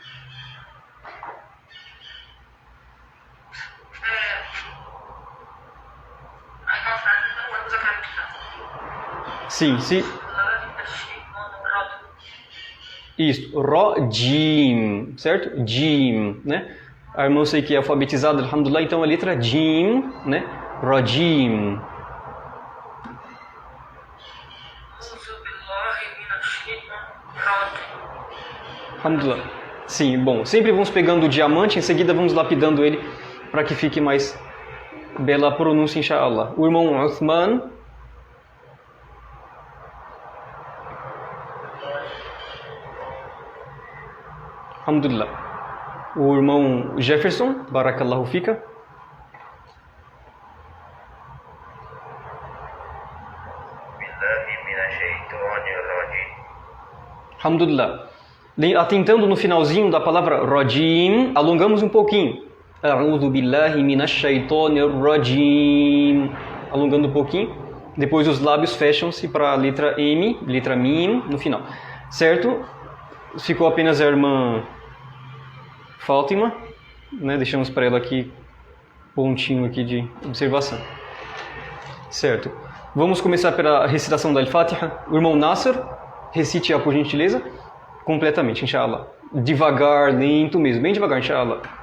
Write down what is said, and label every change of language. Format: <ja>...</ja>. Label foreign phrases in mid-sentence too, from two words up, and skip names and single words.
<pt>Sim, sim. Isso, Rojim, certo? Jim, né? A irmã sei que é alfabetizada, alhamdulillah, então a letra Jim, né? Rojim. Alhamdulillah. Sim, bom, sempre vamos pegando o diamante, em seguida vamos lapidando ele para que fique mais bela a pronúncia, inshallah. O irmão Uthman. Alhamdulillah. O irmão Jefferson,</pt> <ar>بارك الله فيك.</ar> <pt>Alhamdulillah. Atentando no finalzinho da palavra rajim, alongamos um pouquinho.</pt> <ar>أعوذ بالله من الشيطان الرجيم.</ar> <pt>Alongando um pouquinho. Depois os lábios fecham-se para a letra M, letra mim, no final. Certo? Ficou apenas a irmã Fátima, né? Deixamos para ela aqui pontinho aqui de observação. Certo. Vamos começar pela recitação da Al-Fatiha. O irmão Nasser, recite-a por gentileza, completamente, inshallah. Devagar, lento mesmo, bem devagar, inshallah.</pt>